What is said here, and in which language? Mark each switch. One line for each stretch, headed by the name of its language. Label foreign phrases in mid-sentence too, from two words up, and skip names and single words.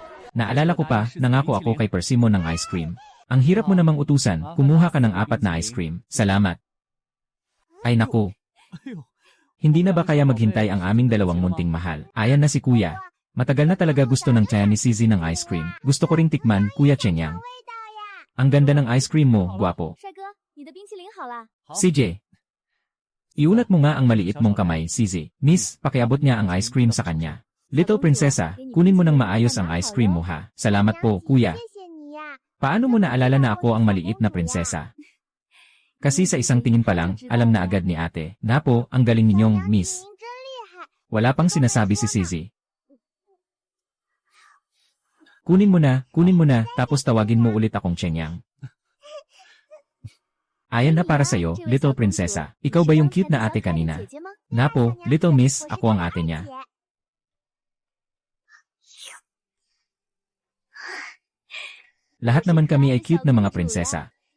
Filipino: Naalala ko pa, nangako ako kay Persimmon ng ice cream. Ang hirap mo namang utusan, kumuha ka ng 4 na ice cream. Salamat. Ay naku. Hindi na ba kaya maghintay ang aming dalawang munting mahal? Ayan na si Kuya. Matagal na talaga gusto ng tiyan ni Sisi ng ice cream. Gusto ko ring tikman, Kuya Chenyang. Ang ganda ng ice cream mo, guwapo.
Chinese: 帅哥，你的冰淇淋好啦。
Filipino: CJ. Iunat mo nga ang maliit mong kamay, Sisi. Miss, pakiabot niya ang ice cream sa kanya. Little Prinsesa, kunin mo ng maayos ang ice cream mo ha. Salamat po, Kuya.
Chinese: 谢谢你呀。
Filipino: Paano mo naalala na ako ang maliit na prinsesa? Kasi sa isang tingin pa lang, alam na agad ni ate. Napo, ang galing ninyong, Miss.
Chinese: 您真厉害。
Filipino: Wala pang sinasabi si Sisi. Kunin mo na, tapos tawagin mo ulit akong Chenyang. Ayan na para sa'yo, Little Prinsesa. Ikaw ba yung cute na ate kanina?
Chinese: 姐姐吗？
Filipino: Napo, Little Miss, ako ang ate niya. Lahat naman kami ay cute na mga prinsesa.